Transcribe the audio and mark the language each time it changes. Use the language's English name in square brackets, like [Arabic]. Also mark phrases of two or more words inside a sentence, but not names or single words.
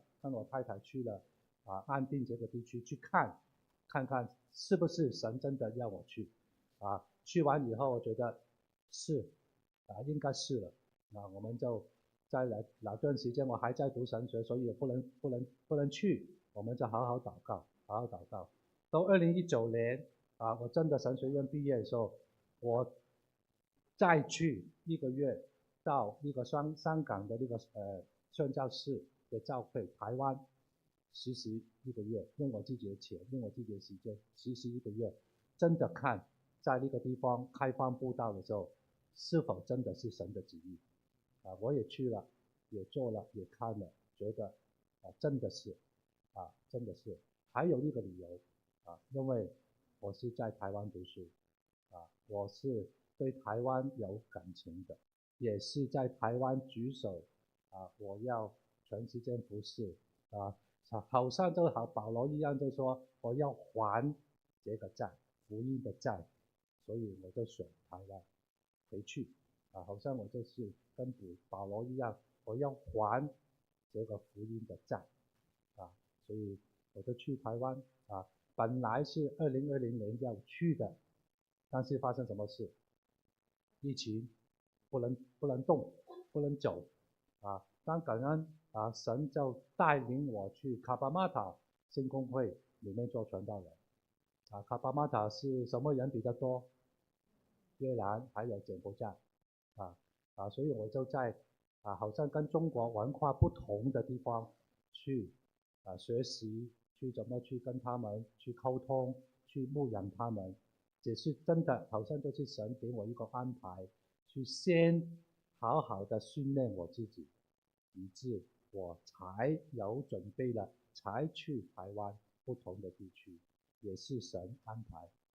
[Chinese] 跟我太太去了安定這個地區去看看是不是神真的要我去去完以後我覺得是應該是了我們就在那段時間我還在讀神學，所以不能去，我們就好好禱告到2019年我真的神學院畢業的時候，我再去1個月到那個香港的那個宣教士的教會台灣實習1個月，用我自己的錢，用我自己的時間實習1個月，真的看在那個地方開放布道的時候是否真的是神的旨意我也去了，也做了，也看了，覺得真的是真的是還有一個理由因為我是在台灣讀書我是對台灣有感情的，也是在台灣舉手我要全時間服侍好像就好保羅一樣就說我要還這個債，福音的債，所以我就選台灣回去好像我就是跟保羅一樣，我要還這個福音的債所以我就去台灣本來是2020年要去的，但是發生什麼事？疫情不能動，不能走但感恩神就帶領我去卡巴馬塔聖公會裡面做傳道人卡巴馬塔是什麼人比較多？越南還有柬埔寨所以我就在好像跟中國文化不同的地方去學習，去怎麼去跟他們去溝通，去牧養他們，這是真的好像就是神給我一個安排，去先好好的訓練我自己，以致我才有準備了才去台灣不同的地區也是神安排。